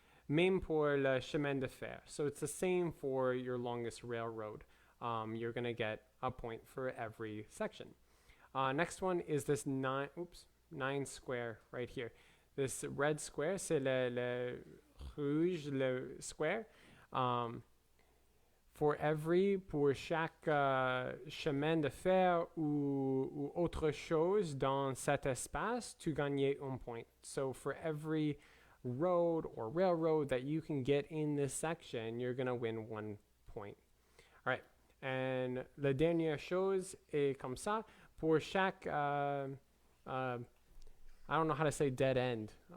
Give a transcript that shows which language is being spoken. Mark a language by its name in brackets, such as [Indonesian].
[French] Même pour le chemin de fer. [English] So it's the same for your longest railroad. You're going to get a point for every section. Next one is this 9 square right here. This red square, [French] c'est le rouge, le square. Pour chaque chemin de fer ou autre chose dans cet espace, tu gagnais 1 point. [English] So for every road or railroad that you can get in this section, you're going to win 1 point. All right. [French] And la dernière chose est comme ça. Pour chaque, [English] I don't know how to say dead end.